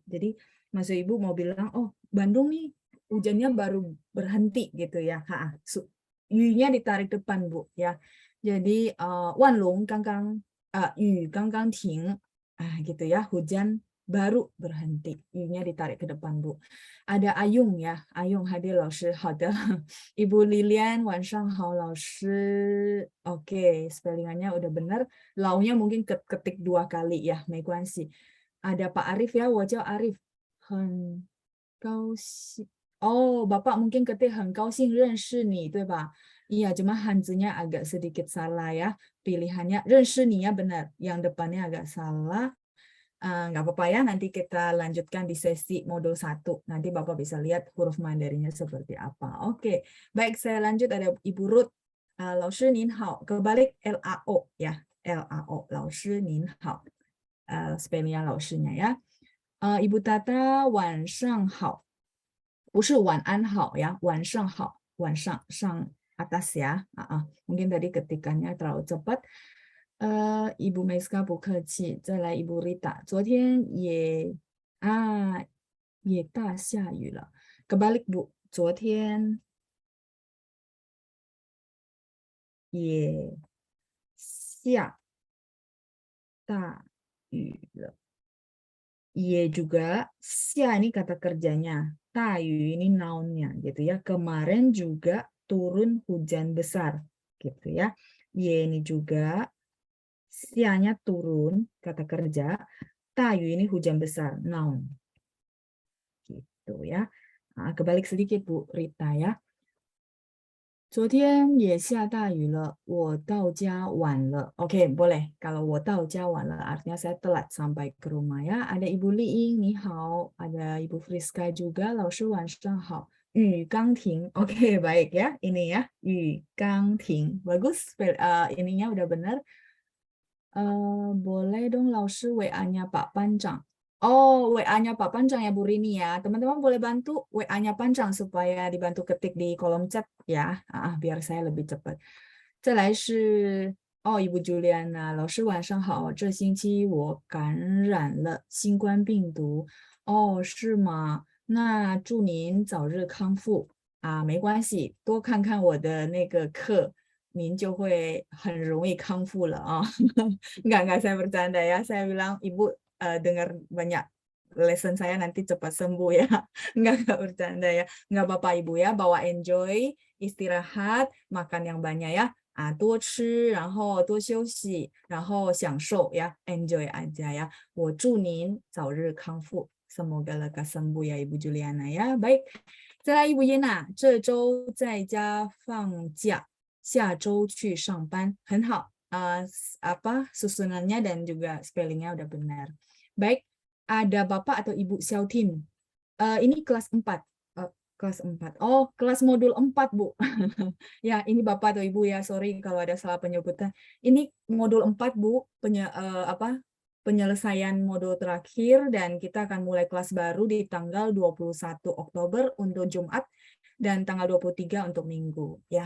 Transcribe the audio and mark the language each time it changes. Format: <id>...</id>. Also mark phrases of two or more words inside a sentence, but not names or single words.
<id>Jadi maksud Ibu mau bilang, oh Bandung nih hujannya baru berhenti gitu ya. Yu-nya ditarik depan Bu ya. Jadi</id> <zh>万隆雨停</zh> <id>gitu ya. Hujan baru berhenti. Yu-nya ditarik ke depan Bu. Ada Ayung ya. Ayung hadir 老师. 好的. Ibu Lilian,</id> <zh>晚上好老师.</zh> <id>Oke, spellingannya udah benar. Launya mungkin ketik 2 kali ya,</id> <zh>没关系.</zh> <id>Ada Pak Arif ya,</id> <zh>我叫 Arif. 很高兴.</zh> <id>Oh, Bapak mungkin ketik</id> <zh>很高兴认识你, 对吧?</zh> <id>Iya, cuma hanzinya agak sedikit salah ya. Pilihannya</id> <zh>认识你</zh> <id>ya benar. Yang depannya agak salah. Nggak apa-apa ya, nanti kita lanjutkan di sesi modul 1. Nanti Bapak bisa lihat huruf Mandarinnya seperti apa. Oke, baik saya lanjut. Ada Ibu Ruth.</id> <zh>老师您好.</zh> <id>Kebalik LAO ya. LAO.</id> <zh>老师您好.</zh> <id>Spellingnya 老师 nya ya. Ibu Tata,</id> <zh>晚上好. 不是晚安好ya. 晚上好. 晚上,</zh> <id>sang atas ya. Mungkin tadi ketikannya terlalu cepat. Ibu Meska</id> <zh>不客气，再来</zh> <id>Ibu Rita，</id> <zh>昨天也大下雨了。</zh> <id>Kebalik Bu，</id> <zh>昨天也下大雨了。</zh> <id>Ye juga, xia ini kata kerjanya, tayu ini nounnya gitu ya. Kemarin juga turun hujan besar gitu ya. Ye ini juga xia-nya turun kata kerja, tayu ini hujan besar, noun. Gitu ya. Kebalik sedikit Bu Rita ya.</id> <zh>昨天也下大雨了，我到家晚了.</zh> <id>Oke, boleh. Kalau</id> <zh>我到家晚了,</zh> <id>artinya saya telat sampai ke rumah ya. Ada Ibu Liing, 你好. Ada Ibu Friska juga,</id> <zh>老师晚上好. 雨刚停.</zh> <id>Oke, baik ya. Ini ya,</id> <zh>雨刚停.</zh> <id>Bagus, ininya udah benar. Boleh dong 老师 WA-nya Pak Panjang. Oh, WA-nya Pak Panjang ya Bu Rini ya. Teman-teman boleh bantu WA-nya Panjang supaya dibantu ketik di kolom chat ya. Biar saya lebih cepat.</id> <zh>再来是 Ibu Juliana, 老师晚上好，这星期我感染了新冠病毒。是吗？那祝您早日康复。没关系，多看看我的那个课，您就会很容易康复了啊。</zh> <id>Enggak, saya bercanda ya. Saya bilang Ibu dengar banyak lesson saya nanti cepat sembuh ya. Enggak bercanda ya. Enggak apa-apa Ibu ya, bawa enjoy, istirahat, makan yang banyak ya.</id> <zh>多吃，然后多休息，然后享受呀 ，</zh> <id>enjoy aja ya.</id> <zh>我祝您早日康复</zh> <id>，semoga lekas sembuh ya Ibu Juliana ya. Baik,</id> <zh>再来 Ibu Yena， 这周在家放假，下周去上班，很好。</zh> <id>Susunannya dan juga spellingnya udah benar. Baik, ada Bapak atau Ibu Xiaotin. Ini kelas 4. Kelas 4. Oh, kelas modul 4, Bu. Ya, ini Bapak atau Ibu ya, sorry kalau ada salah penyebutan. Ini modul 4, Bu, penyelesaian modul terakhir dan kita akan mulai kelas baru di tanggal 21 Oktober untuk Jumat dan tanggal 23 untuk Minggu ya.</id>